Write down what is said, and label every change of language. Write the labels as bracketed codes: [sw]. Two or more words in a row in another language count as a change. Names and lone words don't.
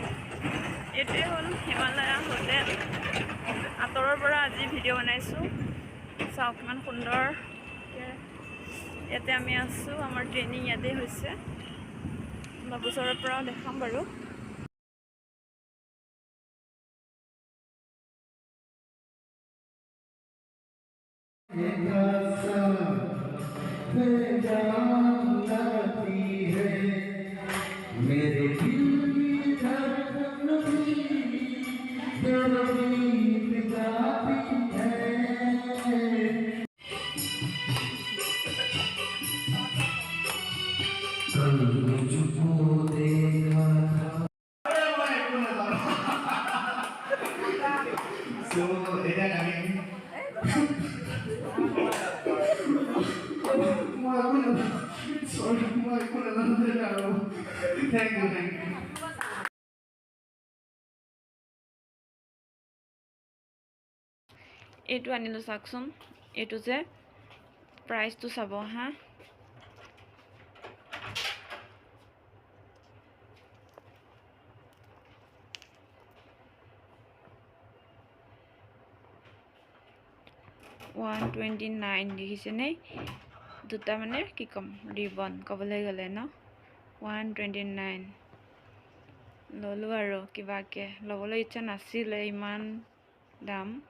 [as] এইটোৱে হ'ল হিমালয়া হোটেল আঁতৰৰ পৰা আজি ভিডিঅ' বনাইছোঁ চাওক কিমান সুন্দৰ ইয়াতে আমি আছোঁ আমাৰ ট্ৰেইনিং ইয়াতে হৈছে অলপ ওচৰৰ পৰাও দেখাম বাৰু [hi] मेरे दिल की धड़कन भी तेरे गीत गाती है कल मुझको देखा था [as] so এটা আমি sorry মই কোন নাজানো [en] thank you [as] এইটো আনিলোঁ চাওকচোন এইটো যে প্ৰাইচটো চাব হা $129 দেখিছেনে দুটা মানে কি ক'ম ৰিবন ক'বলৈ গ'লে ন 129 ল'লোঁ আৰু কিবাকে ল'বলৈ ইচ্ছা নাছিলে ইমান দাম